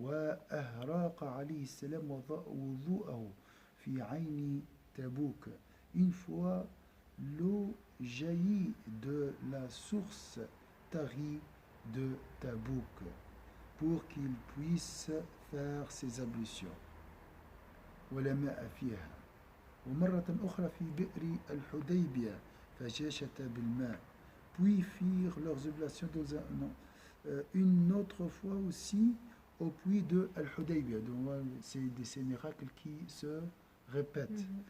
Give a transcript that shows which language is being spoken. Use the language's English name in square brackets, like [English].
[Arabic] وأهراق عليه السلام وضوءه في عين تبوك. [French] Une fois, l'eau jaillit de la source tarie de Tabouk pour qu'il puisse faire ses ablutions. [Arabic] ولا ماء فيها. ومرة أخرى في بئر الحديبية فجاشتا بالماء. [French] Puis firent leurs oblations dans une autre fois aussi au puits de Al-Hudaybiyah. Donc c'est ces miracles qui se répètent.